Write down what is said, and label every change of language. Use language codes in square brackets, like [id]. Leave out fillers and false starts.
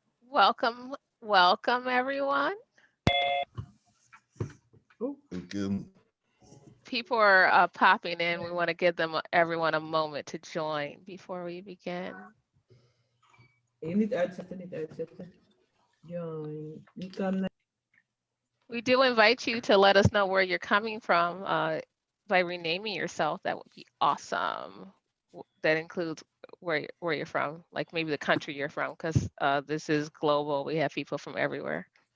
[en] Welcome, welcome everyone. People are popping in. We want to give them everyone a moment to join before we begin. [nl] Niet uitzetten, niet uitzetten. [en] Join. You can. We do invite you to let us know where you're coming from by renaming yourself. That would be awesome. That includes where you're from, like maybe the country you're from, because this is global. We have people from everywhere.